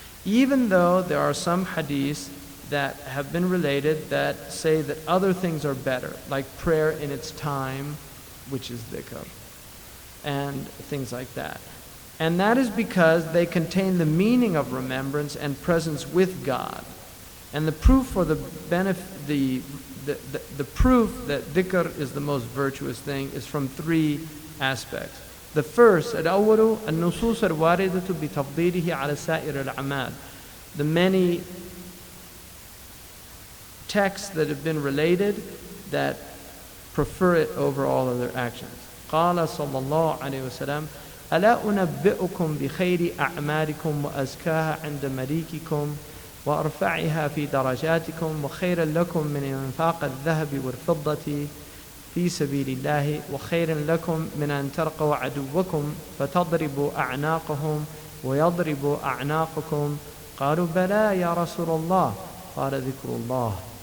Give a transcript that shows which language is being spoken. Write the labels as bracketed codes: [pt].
[en] Even though there are some hadiths that have been related that say that other things are better, like prayer in its time, which is dhikr, and things like that. And that is because they contain the meaning of remembrance and presence with God. And the proof for the proof that dhikr is the most virtuous thing is from three aspects. The first, [ar] الأول النصوص الواردة بتفضيله على سائر الأعمال. [en] The many texts that have been related that prefer it over all other actions. [ar] قال صلى الله عليه وسلم ألا أنبئكم بخير أعمالكم وأزكاها عند مليككم وأرفعها في درجاتكم وخيرا لكم من إنفاق الذهب والفضة في سبيل الله وخير لكم من أن تلقوا عدوكم فتضربوا أعناقهم ويضربوا أعناقكم قالوا بلى يا رسول الله قال ذكر الله